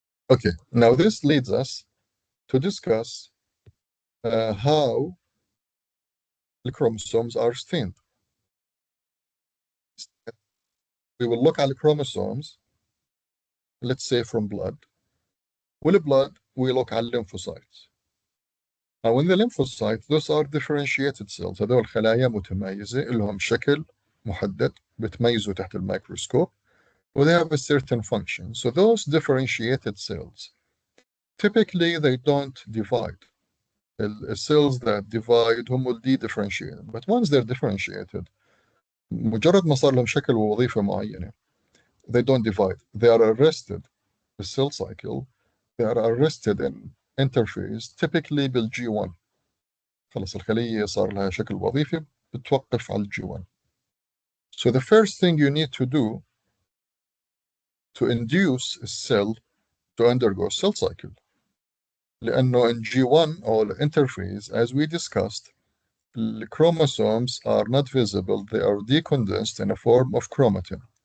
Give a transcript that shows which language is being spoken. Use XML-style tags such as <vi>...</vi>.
<en>Okay, now this leads us to discuss how the chromosomes are stained. We will look at the chromosomes, let's say from blood. With blood, we look at lymphocytes. Now in the lymphocytes, those are differentiated cells.</en> <ar>هذول خلايا متميزة لهم شكل محدد بتميزوا تحت الميكروسكوب,</ar> <en>well, they have a certain function. So those differentiated cells, typically they don't divide. The cells that divide</en> <ar>هم</ar> <en>will de-differentiated. But once they're differentiated,</en> <ar>مجرد ما صار لهم شكل ووظيفة معينة,</ar> <en>they don't divide. They are arrested, the cell cycle, they are arrested in interphase, typically بالG1.</en> <ar>خلص الخلية صار لها شكل وظيفي بتوقف على الG1.</ar> <en>So the first thing you need to do to induce a cell to undergo cell cycle.</en> <ar>لأنه</ar> <en>in G1 or interphase, as we discussed, the chromosomes are not visible, they are decondensed in a form of chromatin.</en>